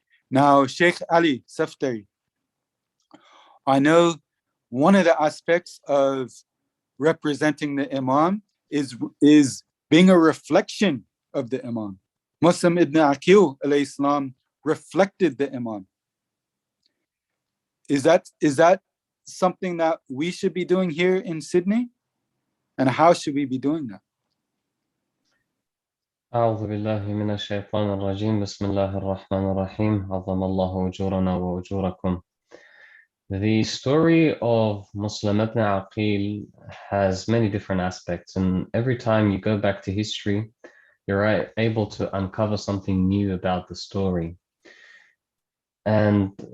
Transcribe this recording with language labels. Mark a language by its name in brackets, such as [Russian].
[English] Now, Sheikh Ali Saftari, I know one of the aspects of representing the Imam is being a reflection of the Imam. Muslim ibn Aqeel alayhi salam reflected the Imam. Is that something that we should be doing here in Sydney? And how should we be doing that? [Arabic] أعوذ بالله من الشيطان الرجيم بسم الله الرحمن الرحيم عظم الله أجورنا وأجوركم. [English] The story of Muslim ibn Aqeel has many different aspects, and every time you go back to history, you're able to uncover something new about the story. And